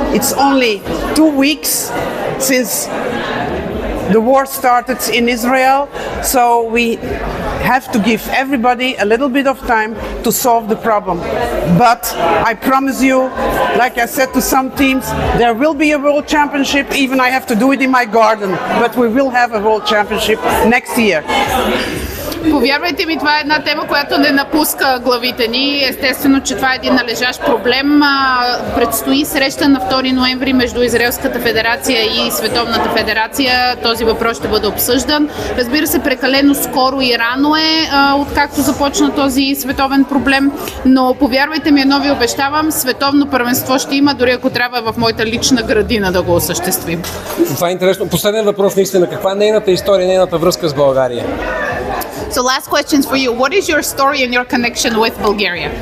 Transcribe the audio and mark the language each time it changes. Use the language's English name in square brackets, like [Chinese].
[English] It's only 2 weeks since the war started in Israel, so we have to give everybody a little bit of time to solve the problem. But I promise you, like I said to some teams, there will be a World Championship, even I have to do it in my garden, but we will have a World Championship next year. [Bulgarian] Повярвайте ми, това е една тема, която не напуска главите ни. Естествено, че това е един належащ проблем. Предстои среща на 2 ноември между Израелската федерация и Световната федерация. Този въпрос ще бъде обсъждан. Разбира се, прекалено скоро и рано е, откакто започна този световен проблем, но повярвайте ми, едно ви обещавам, световно първенство ще има, дори ако трябва в моята лична градина да го осъществим. Това е интересно. Последен въпрос наистина. Каква е нейната история, нейната връзка с България? [English] So last questions for you. What is your story and your connection with Bulgaria?